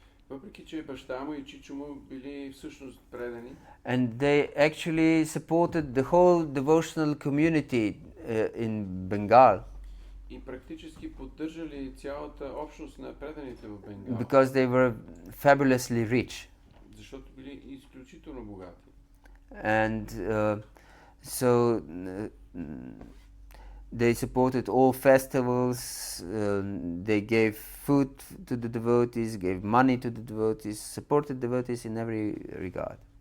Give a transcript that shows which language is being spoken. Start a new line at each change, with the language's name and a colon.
Bulgarian: Въпреки че баща му и чичо му били всъщност предани,
English: and they actually supported the whole devotional community in Bengal,
Bulgarian: и практически поддържали цялата общност на преданите в Бенгал,
English: because they were fabulously rich.
Bulgarian: защото били изключително богати.
English: And so they supported all festivals, they gave food to the devotees, gave money to the devotees, supported devotees in every regard.